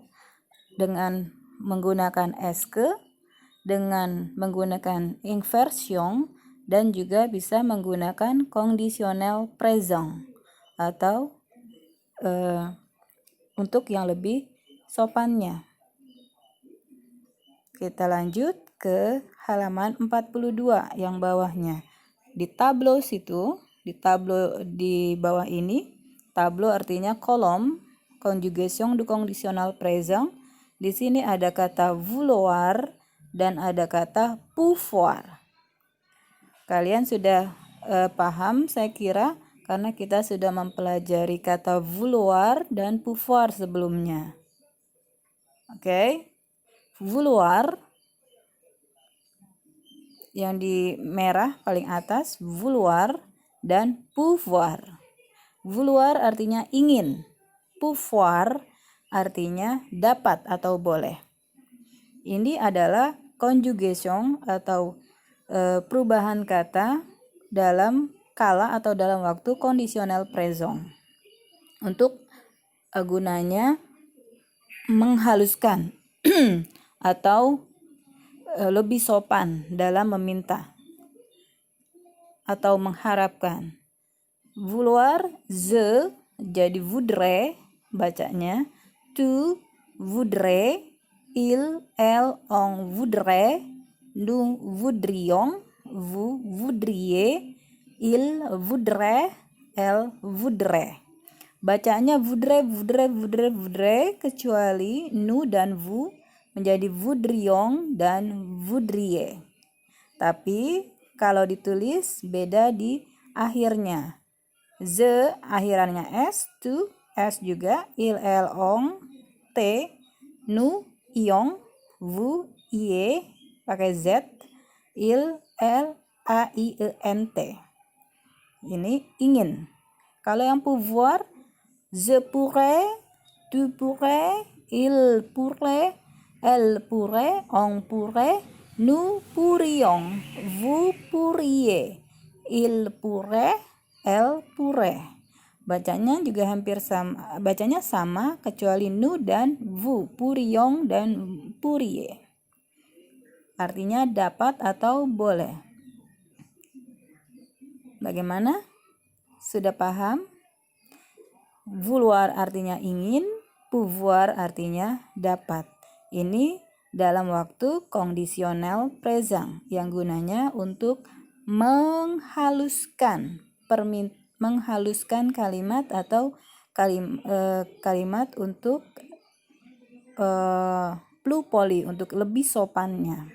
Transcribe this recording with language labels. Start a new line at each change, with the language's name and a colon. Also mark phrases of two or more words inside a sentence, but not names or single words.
Indonesian: Dengan menggunakan eske, dengan menggunakan inversion, dan juga bisa menggunakan
French: conditional présent
Indonesian: atau untuk yang lebih sopannya. Kita lanjut ke halaman 42 yang bawahnya. Di tableau di bawah ini, tableau artinya kolom,
French: conjugation du conditional présent.
Indonesian: Di sini ada kata vouloir dan ada kata pouvoir. Kalian sudah paham saya kira karena kita sudah mempelajari kata vouloir dan pouvoir sebelumnya. Oke. Vouloir yang di merah paling atas, vouloir dan pouvoir. Vouloir artinya ingin, pouvoir artinya dapat atau boleh. Ini adalah conjugation atau perubahan kata dalam kala atau dalam waktu
French: conditional présent.
Indonesian: Untuk gunanya menghaluskan atau lebih sopan dalam meminta atau mengharapkan. Vouloir, je jadi voudrais bacanya.
French: Tu voudrais, il, elle, on voudrait, nous voudrions, vous voudriez, il voudrait, elle voudrait.
Indonesian: Bacanya voudrait, kecuali nous dan vous menjadi voudrions dan voudriez. Tapi kalau ditulis beda di akhirnya. The akhirannya S, tu, S juga,
French: il, el, ong, T, nu, iong, vous, ie, pakai Z, il, L, A, I, E, N, T.
Indonesian: Ini ingin. Kalau yang
French: pouvoir, je pourrais, tu pourrais, il pourrait, elle pourrait, on pourrait, nous pourrions, vous pourriez, il pourrait, elle pourrait.
Indonesian: Bacanya juga hampir sama, bacanya sama kecuali nous dan vous, pourrions dan pourriez. Artinya dapat atau boleh. Bagaimana? Sudah paham? Vouloir artinya ingin, pouvoir artinya dapat. Ini dalam waktu kondisional présent yang gunanya untuk menghaluskan kalimat atau kalimat untuk
French: plus poli,
Indonesian: untuk lebih sopannya.